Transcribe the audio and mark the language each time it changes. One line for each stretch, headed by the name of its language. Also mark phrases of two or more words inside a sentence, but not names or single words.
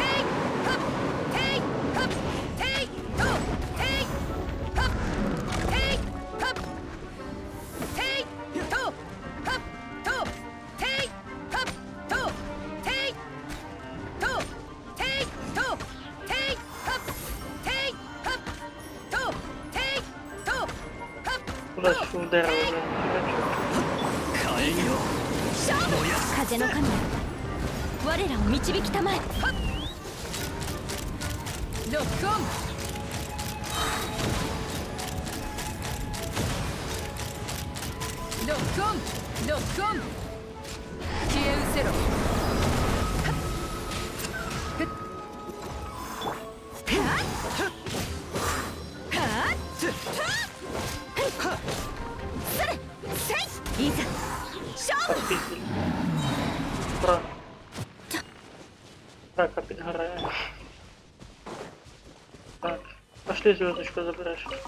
Russian: イハッテイハッテイトーテイハッテイハッテイトーハットーテイハットーテイトーテイトーテイハッテイハットーテイトーハッ Куда ж ударил уже?
Japanese: 風の神よ我らを導きたまえロックオンロックオンロックオン消え失せろいざ勝負
Russian: Отпиздили. Про. Так, опять гораем. Так, пошли звездочку забираешь.